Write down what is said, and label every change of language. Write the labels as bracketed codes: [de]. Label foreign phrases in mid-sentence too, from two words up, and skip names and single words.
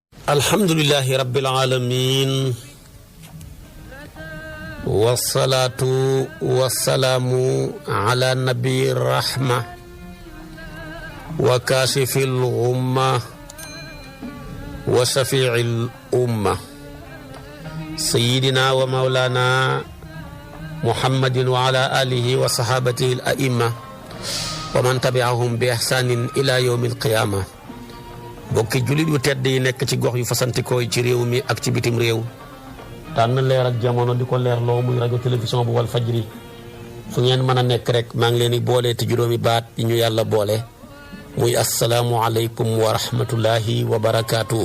[ar] الحمد لله رب العالمين والصلاة والسلام على نبي الرحمة وكاشف الغمة وشفيع الأمة سيدنا ومولانا محمد وعلى آله وصحابته الأئمة ومن تبعهم بإحسان إلى يوم القيامة. [wo] bokki jullit yu tedd yi nekk ci gox yu fasantikoo ci réew mi ak ci bitim réew tànn leer ak jamono di ko leerloo muy rajo télévision bu wal fajri fu ngeen mën a nekk rek maa ngi leen di boole te juróomi baat yi ñu yàlla boole muy [ar] السلام عليكم ورحمة الله وبركاته.